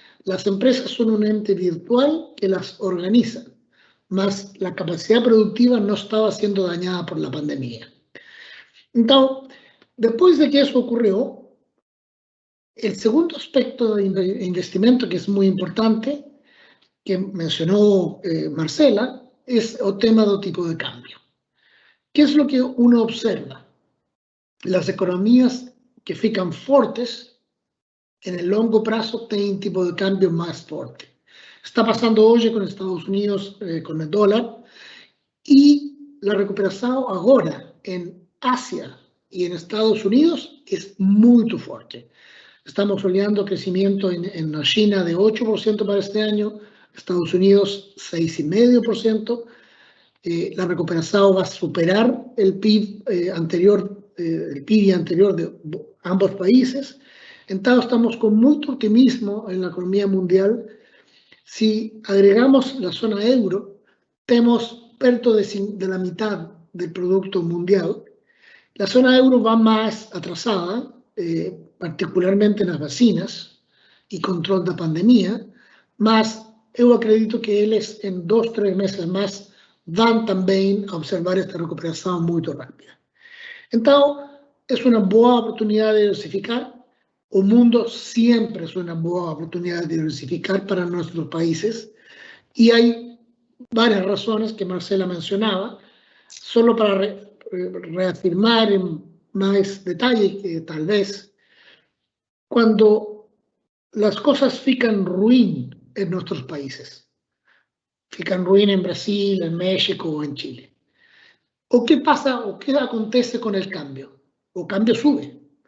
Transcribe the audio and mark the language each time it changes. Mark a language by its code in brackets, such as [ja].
[pt] As empresas são um ente virtual que las organiza, mas a capacidade produtiva não estava sendo [es] dañada por la pandemia. [pt] Então, depois de que isso ocorreu, o segundo aspecto de investimento, que é muito importante, que mencionó Marcela, [es] es el tema del tipo de cambio. ¿Qué es lo que uno observa? Las economías que fican fuertes en el largo plazo tienen tipo de cambio más fuerte. Está pasando hoy con Estados Unidos, con el dólar, y la recuperación ahora en Asia y en Estados Unidos es muy fuerte. Estamos olhando crecimiento en la China de 8% para este año, Estados Unidos 6,5%, la recuperación va a superar el PIB anterior, de ambos países. Entonces estamos con mucho optimismo en la economía mundial. Si agregamos la zona euro, tenemos perto de la mitad del producto mundial. La zona euro va más atrasada, particularmente en las vacinas y control de la pandemia, [pt] mas eu acredito que eles, [es] en 2-3 meses más, [pt] van também a observar esta recuperação muito rápida. Então, é uma boa oportunidade de diversificar. O mundo sempre é uma boa oportunidade de diversificar para nossos países. [es] Y hay varias razones que Marcela mencionaba, solo para reafirmar en más detalle que tal vez, cuando las cosas fican ruin en nuestros países, fican ruin en Brasil, en México o en Chile, ¿o qué pasa o qué acontece con el cambio? O cambio sube.